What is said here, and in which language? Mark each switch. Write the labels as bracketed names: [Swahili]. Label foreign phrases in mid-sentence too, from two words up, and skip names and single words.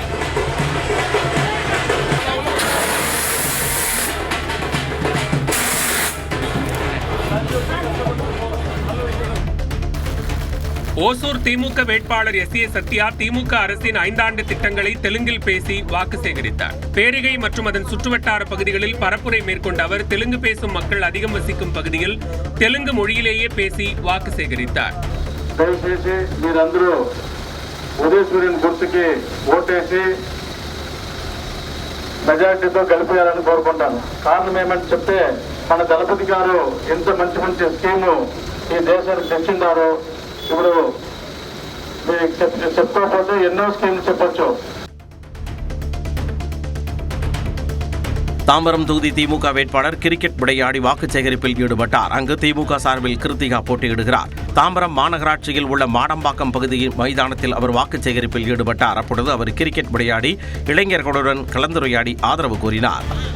[Tamil] ஓசூர் திமுக வேட்பாளர் SA சத்யா திமுக அரசின் 5 ஆண்டு திட்டங்களை தெலுங்கில் பேசி வாக்கு சேகரித்தார். பேரிகை மற்றும் அதன் சுற்றுவட்டார பகுதிகளில் பரப்புரை மேற்கொண்ட அவர் தெலுங்கு பேசும் மக்கள் அதிகம் வசிக்கும் பகுதியில் தெலுங்கு மொழியிலேயே பேசி வாக்கு சேகரித்தார். [Telugu] మెజార్టీతో గెలిపేయాలని కోరుకుంటాను. కారణం ఏమంటే చెప్తే మన దళపతి గారు ఎంత మంచి మంచి స్కీము ఈ దేశానికి తెచ్చిండారో ఇప్పుడు చెప్పుకోకపోతే ఎన్నో స్కీమ్లు చెప్పొచ్చు. [Tamil] தாம்பரம் தொகுதி திமுக வேட்பாளர் கிரிக்கெட் விளையாடி வாக்கு சேகரிப்பில் ஈடுபட்டார். அங்கு திமுக சார்பில் கிருத்திகா போட்டியிடுகிறார். தாம்பரம் மாநகராட்சியில் உள்ள மாடம்பாக்கம் பகுதியின் மைதானத்தில் அவர் வாக்கு சேகரிப்பில் ஈடுபட்டார். அப்பொழுது அவர் கிரிக்கெட் விளையாடி இளைஞர்களுடன் கலந்துரையாடி ஆதரவு கூறினார்.